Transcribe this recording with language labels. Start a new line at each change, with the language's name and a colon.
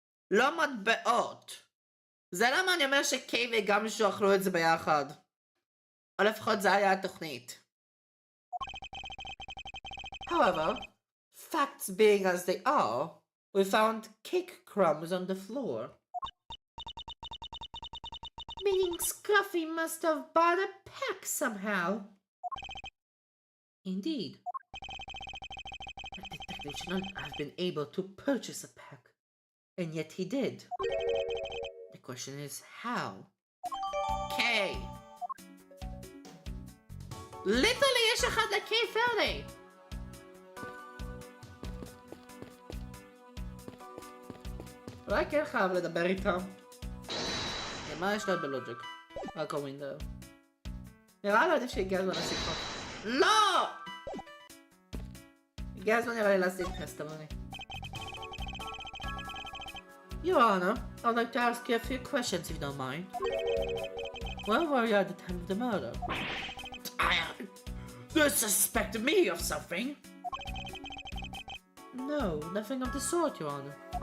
Hebrew: לא מטבעות. זה למה אני אומר שקיי וגם מישהו אכלו את זה ביחד. או לפחות זה היה התוכנית.
English: However, facts being as they are, we found cake crumbs on the floor. Meaning Scruffy must have bought a pack somehow. Indeed. The detective should not have been able to purchase a pack, and yet he did. The question is how?
Hebrew: קיי. ליטרלי יש אחד לקיי פרדי. אולי כן חייב לדבר איתם. מה יש לה בלוג'יק? רק הווינדו. נראה לי עדיף שהגיע הזמן לשיחה. לא! הגיע הזמן נראה לי להשיג טסטמוני.
English: Your Honor, I'd like to ask you a few questions if you don't mind. Where were you at the time of the murder? You suspect me of something? No, nothing of the sort, Your Honor.